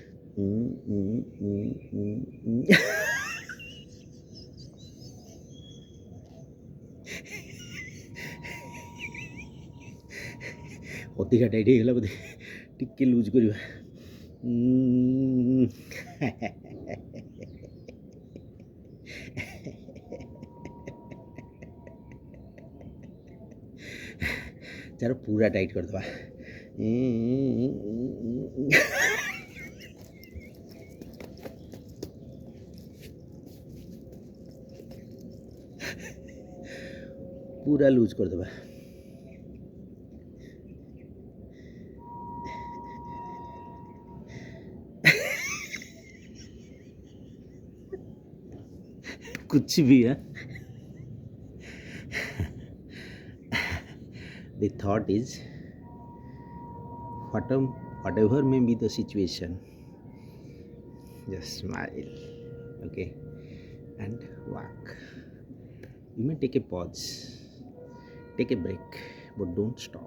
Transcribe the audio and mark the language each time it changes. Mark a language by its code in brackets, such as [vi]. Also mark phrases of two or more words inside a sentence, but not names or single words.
[or] ଅଧିକା ଟାଇଟ୍ ହେଇଗଲା ବୋଧେ, ଟିକେ ଲୁଜ୍ କରିବା। ଚାଲ ପୁରା ଟାଇଟ୍ କରିଦେବା। [hi] पूरा लूज कर देवा। कुछ भी है। [en] The thought is whatever may be the situation, just smile, okay, and walk. You may take a pause, take a break, but don't stop.